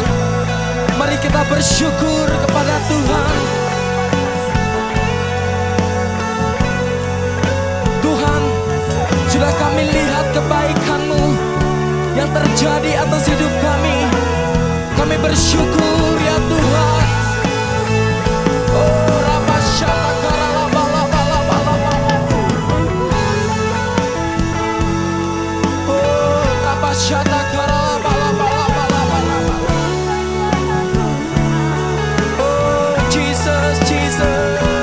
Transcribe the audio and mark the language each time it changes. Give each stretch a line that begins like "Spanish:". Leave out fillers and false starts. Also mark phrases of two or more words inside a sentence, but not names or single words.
Indonesian: Mari kita bersyukur kepada Tuhan. Tuhan, sudah kami lihat kebaikan-Mu yang terjadi atas hidup kami. Kami bersyukur ya Tuhan. Oh, Rabasyata karalabalabalabalabala. Oh, Rabasyata karalabalabalabalabala.
English: Oh, Jesus, Jesus.